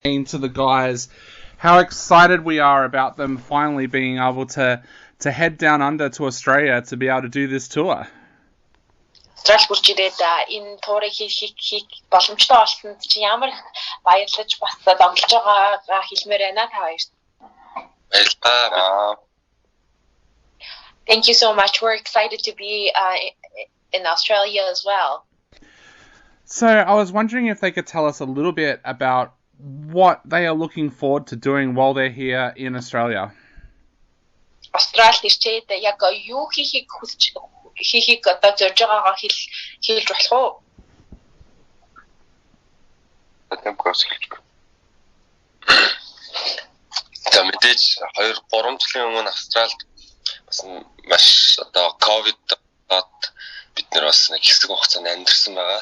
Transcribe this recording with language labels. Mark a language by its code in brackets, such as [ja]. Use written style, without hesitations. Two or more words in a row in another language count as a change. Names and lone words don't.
[en] To the guys how excited we are about them finally being able to head down under to Australia to be able to do this tour. [mn] Австрали хурж ирээд энэ туурыг хийх боломжтой болсон чинь ямар их баярлаж бас донтолж байгаагаа хэлмээр байна та хоёрт. Баярлалаа. [en] Thank you so much. We're excited to be in Australia as well. So I was wondering if they could tell us a little bit about what they are looking forward to doing while they're here in Australia. [mn] Австрали ирчээд яг юу хийхийг одоо зорж байгаагаа хэлж болох уу? За мэдээж 2-3 жилийн өмнө Австралид бас маш одоо ковид-д бид нэр бас нэг хэсэг хугацаанд амьдэрсэн байгаа.